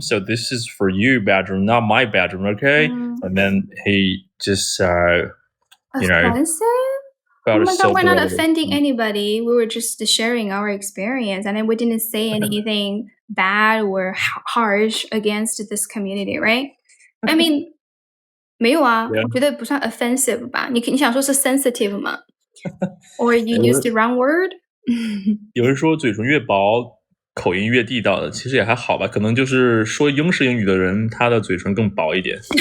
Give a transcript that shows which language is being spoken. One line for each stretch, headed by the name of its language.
English: So this is for you bedroom, not my bedroom, okay? And then he just offensive? Oh my God, we're not offending anybody. We were just sharing our experience, and then we didn't say anything bad or harsh against this community, right? I mean,
Chinese: 没有啊，我觉得不算 offensive 吧？你想说是 sensitive 吗？
English: Or you used the wrong word？
Chinese: 有人说嘴唇越薄，口音越地道的，其实也还好吧，可能就是说英式英语的人，他的嘴唇更薄一点。